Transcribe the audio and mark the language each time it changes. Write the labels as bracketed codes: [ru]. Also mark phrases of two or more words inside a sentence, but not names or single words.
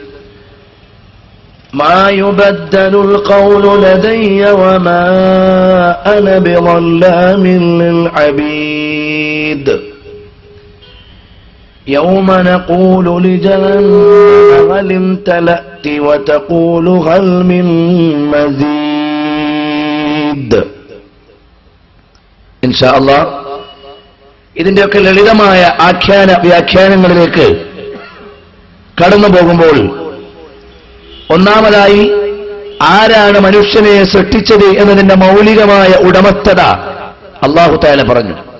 [ar] ما يبدل القول لدي وما أنا بظلام للعبيد يوم نقول لجهنم هل امتلأت وتقول هل من مزيد. إن شاء الله [ml] ഇതിന്റെയൊക്കെ ലളിതമായ വ്യാഖ്യാനങ്ങളിലേക്ക് കടന്നു പോകുമ്പോൾ ഒന്നാമതായി ആരാണ് മനുഷ്യനെ സൃഷ്ടിച്ചത് എന്നതിന്റെ മൗലികമായ ഉടമസ്ഥത [ar] الله تعالى [ml] പറഞ്ഞു.